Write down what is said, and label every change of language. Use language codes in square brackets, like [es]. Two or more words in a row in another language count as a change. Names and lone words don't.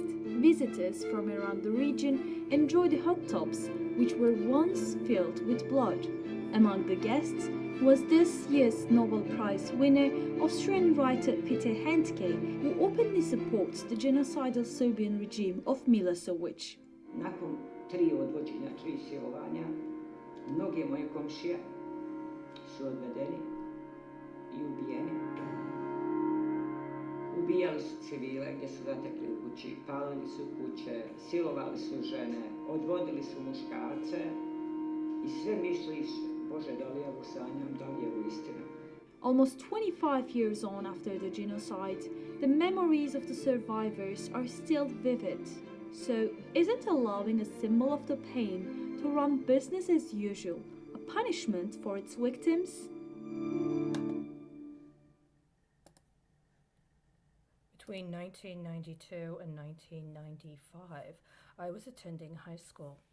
[en] Visitors from around the region enjoy the hot tubs, which were once filled with blood. Among the guests was this year's Nobel Prize winner, Austrian writer Peter Handke, who openly supports the genocidal Serbian regime of Milosevic. [bs] Nakon 3 odvođenja, 3 silovanja, mnoge moje komšije su odvedeni i ubijeni. Ubijali su civile gdje su zatekli u kući, palili su kuće, silovali su žene, odvodili su muškarce i sve misliš, Bože, da li je ovo sanjam, da li je ovo istina. [en] Almost 25 years on after the genocide, the memories of the survivors are still vivid. So, isn't allowing a symbol of the pain to run business as usual a punishment for its victims? Between 1992 and 1995, I was attending high school.